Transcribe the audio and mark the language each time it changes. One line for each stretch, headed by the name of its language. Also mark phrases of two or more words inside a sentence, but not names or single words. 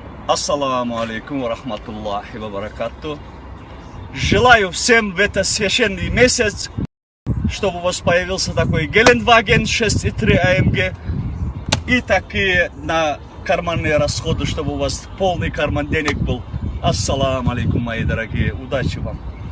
Arabic: السلام عليكم ورحمة الله وبركاته.
Russian: Желаю всем в этот священный месяц, чтобы у вас появился такой Гелендваген 6.3 AMG и такие на карманные расходы, чтобы у вас полный карман денег был.
Arabic: السلام عليكم,
Russian: мои дорогие. Удачи вам.